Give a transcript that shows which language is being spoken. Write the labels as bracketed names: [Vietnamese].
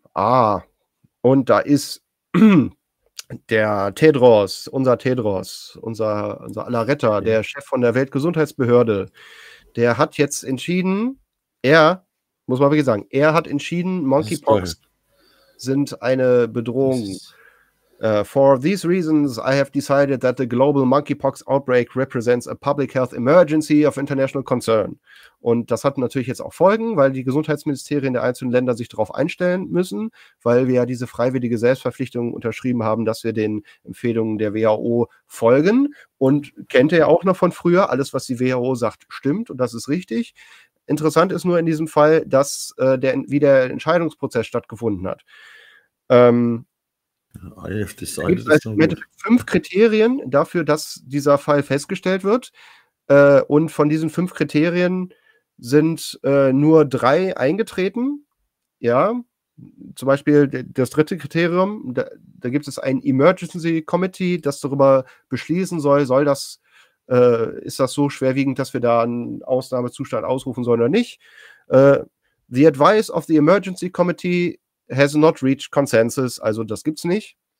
[German] Ah, und da ist der Tedros, unser Tedros, unser aller Retter, ja. Der Chef von der Weltgesundheitsbehörde. Der hat jetzt entschieden, er hat entschieden, Monkeypox sind eine Bedrohung. [English] For these reasons, I have decided that the global Monkeypox outbreak represents a public health emergency of international concern. [German] Und das hat natürlich jetzt auch Folgen, weil die Gesundheitsministerien der einzelnen Länder sich darauf einstellen müssen, weil wir ja diese freiwillige Selbstverpflichtung unterschrieben haben, dass wir den Empfehlungen der WHO folgen. Und kennt ihr ja auch noch von früher, alles, was die WHO sagt, stimmt und das ist richtig. Interessant ist nur in diesem Fall, dass wie der Entscheidungsprozess stattgefunden hat. Fünf Kriterien dafür, dass dieser Fall festgestellt wird. Und von diesen fünf Kriterien sind nur drei eingetreten. Ja, zum Beispiel das dritte Kriterium, da gibt es ein Emergency Committee, das darüber beschließen soll, ist das so schwerwiegend, dass wir da einen Ausnahmezustand ausrufen sollen oder nicht. [English] The advice of the Emergency Committee has not reached consensus, [German] also das gibt's nicht.